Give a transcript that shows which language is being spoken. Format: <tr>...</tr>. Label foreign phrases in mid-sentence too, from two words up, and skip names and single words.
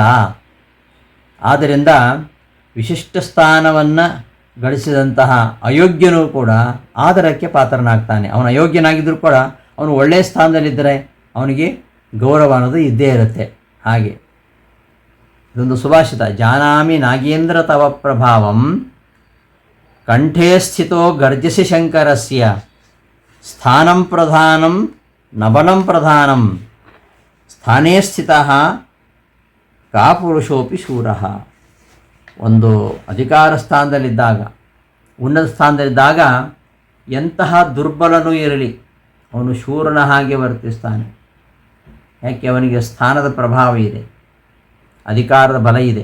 <kn>ಆದ್ದರಿಂದ ವಿಶಿಷ್ಟ ಸ್ಥಾನವನ್ನು ಗಳಿಸಿದಂತಹ ಅಯೋಗ್ಯನೂ ಕೂಡ ಆದರಕ್ಕೆ ಪಾತ್ರನಾಗ್ತಾನೆ. ಅವನು ಅಯೋಗ್ಯನಾಗಿದ್ದರೂ ಕೂಡ ಅವನು ಒಳ್ಳೆಯ ಸ್ಥಾನದಲ್ಲಿದ್ದರೆ ಅವನಿಗೆ ಗೌರವ ಅನ್ನೋದು ಇದ್ದೇ ಇರುತ್ತೆ. ಹಾಗೆ ಇದೊಂದು ಸುಭಾಷಿತ.</kn> <sa>ಜಾನಾಮಿ ನಾಗೇಂದ್ರ ತವ ಪ್ರಭಾವಂ ಕಂಠೇ ಸ್ಥಿತೋ ಗರ್ಜಸಿ ಶಂಕರಸ್ಯ ಸ್ಥಾನಂ ಪ್ರಧಾನಂ ನಬಲಂ ಪ್ರಧಾನಂ ಸ್ಥಾನೇ ಸ್ಥಿತಃ ಕಾ ಪುರುಷೋಪಿ ಶೂರಃ.</sa> <kn>ಒಂದು ಅಧಿಕಾರ ಸ್ಥಾನದಲ್ಲಿದ್ದಾಗ, ಉನ್ನತ ಸ್ಥಾನದಲ್ಲಿದ್ದಾಗ ಎಂತಹ ದುರ್ಬಲನೂ ಇರಲಿ ಅವನು ಶೂರನ ಹಾಗೆ ವರ್ತಿಸ್ತಾನೆ. ಯಾಕೆ? ಅವನಿಗೆ ಸ್ಥಾನದ ಪ್ರಭಾವ ಇದೆ, ಅಧಿಕಾರದ ಬಲ ಇದೆ.</kn>